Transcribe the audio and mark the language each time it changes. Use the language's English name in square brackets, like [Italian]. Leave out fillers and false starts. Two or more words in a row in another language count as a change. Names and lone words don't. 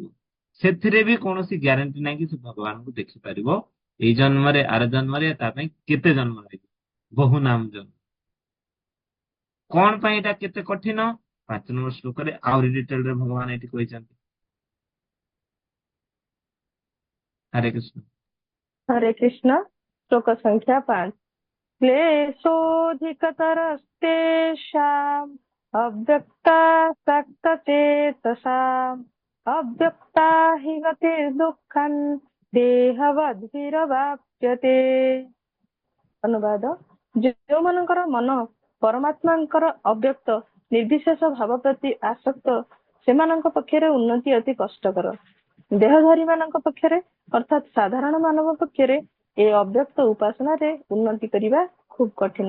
[Odia] ସେଥିରେ ବି କୌଣସି ଗ୍ୟାରେଣ୍ଟି ନାହିଁ କି ସେ ଭଗବାନଙ୍କୁ ଦେଖିପାରିବ ଏଇ ଜନ୍ମରେ, ଆର ଜନ୍ମରେ, ତା ପାଇଁ କେତେ ଜନ୍ମ ଲାଗିବ, ବହୁ ନାମ ଜନ୍ମ। କଣ ପାଇଁ ଏଇଟା କେତେ କଠିନ, 5 ନମ୍ବର ଶ୍ଲୋକରେ ଆହୁରି ଡିଟେଲରେ ଭଗବାନ ଏଠି କହିଛନ୍ତି। ହରେ କୃଷ୍ଣ। [Hindi] हरे कृष्ण। श्लोक संख्या 5। [Sanskrit] क्लेशोऽधिकतरस्तेषाम् अव्यक्तासक्तचेतसाम् अव्यक्ता हि गतिर्दुःखम् देहवद्भिरवाप्यते। [Odia] ଅନୁବାଦ, ଯେଉଁମାନଙ୍କର ମନ ପରମାତ୍ମାଙ୍କର ଅବ୍ୟକ୍ତ ନିର୍ବିଶେଷ ଭାବ ପ୍ରତି ଆସକ୍ତ, ସେମାନଙ୍କ ପକ୍ଷରେ ଉନ୍ନତି ଅତି କଷ୍ଟକର। ଦେହଧାରୀମାନଙ୍କ ପକ୍ଷରେ ଅର୍ଥାତ୍ ସାଧାରଣ ମାନବ ପକ୍ଷରେ ଏ ଅବ୍ୟକ୍ତ ଉପାସନାରେ ଉନ୍ନତି କରିବା ଖୁବ୍ କଠିନ।